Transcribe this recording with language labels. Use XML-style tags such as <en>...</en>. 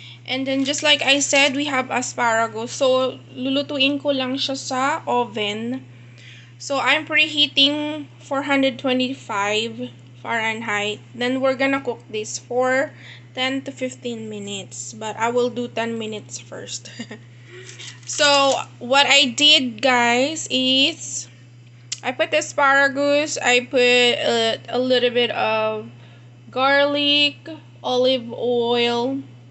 <en>And then, just like I said, we have asparagus.</en> <tl>So, lulutuin ko lang siya sa oven.</tl> <en>So, I'm preheating 425 Fahrenheit. Then, we're gonna cook this for 10 to 15 minutes. But I will do 10 minutes first. So, what I did, guys, is I put asparagus. I put a little bit of garlic, olive oil,</en>